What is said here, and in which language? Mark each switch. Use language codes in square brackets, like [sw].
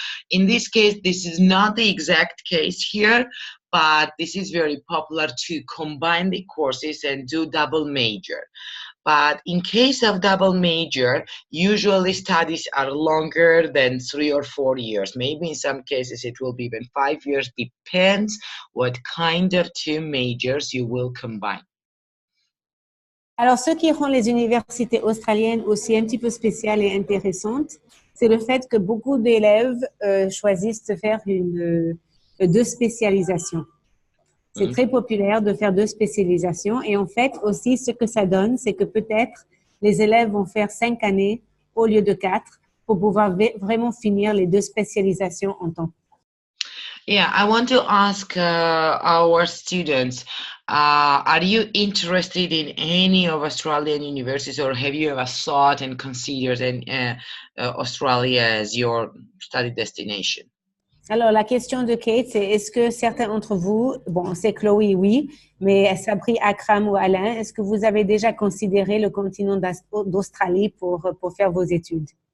[en] In this case, this is not the exact case here, but this is very popular to combine the courses and do double major. But in case of double major, usually studies are longer than 3 or 4 years. Maybe in some cases it will be even 5 years, depends what kind of two majors you will combine. [fr] Alors, ce qui rend les universités australiennes aussi un petit peu spéciales et intéressantes, c'est le fait que beaucoup d'élèves choisissent de faire deux spécialisations. C'est très populaire de faire deux spécialisations. Et en fait, aussi, ce que ça donne, c'est que peut-être les élèves vont faire 5 années au lieu de 4 pour pouvoir vraiment finir les deux spécialisations en temps. [en] Yeah, I want to ask our students, are you interested in any of Australian universities, or have you ever thought and considered Australia as your study destination? [fr] Alors, la question de Kate, c'est est-ce que certains d'entre vous, bon, c'est Chloé, oui, mais Sabri, Akram ou Alain, est-ce que vous avez déjà considéré le continent d'Australie pour faire vos études?